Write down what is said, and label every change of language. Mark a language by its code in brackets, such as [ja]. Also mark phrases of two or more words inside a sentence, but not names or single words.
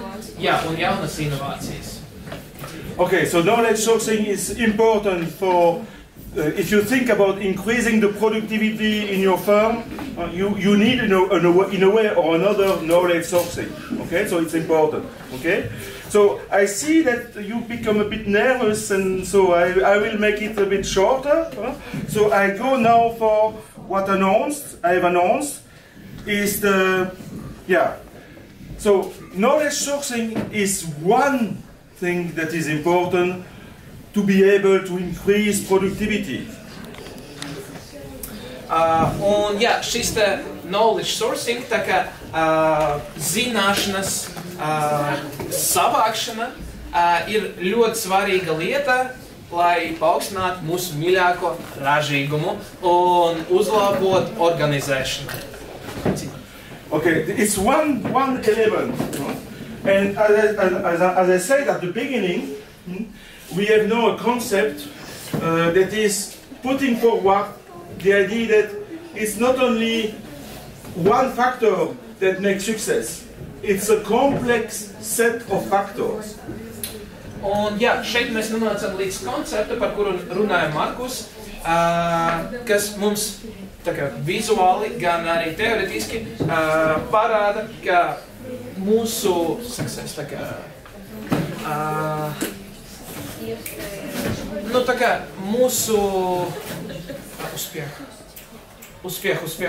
[lv] Un jaunas inovācijas. [en] Okay, so knowledge sourcing is important for if you think about increasing the productivity in your firm, you need in a way or another knowledge sourcing. Okay, so it's important. Okay, so I see that you become a bit nervous, and so I will make it a bit shorter. So I go now for what I've announced is the So knowledge sourcing is one thing that is important to be able to increase productivity. [lv] Un šis te [en] knowledge sourcing, [lv] tā kā zināšanas savākšana ir ļoti svarīga lieta, lai paaugstinātu mūsu mīļāko ražīgumu un uzlabot organizēšanu. [en] Okay, it's one element. And as I said at the beginning, we have now a concept that is putting forward the idea that it's not only one factor that makes success, it's a complex set of factors. [lv] Un jā, šeit mēs nonācam līdz konceptu, par kuru runāja Markus, kas mums tā kā vizuāli, gan arī teoretiski parāda, ka mūsu success, tā kā, nu tā kā mūsu успех.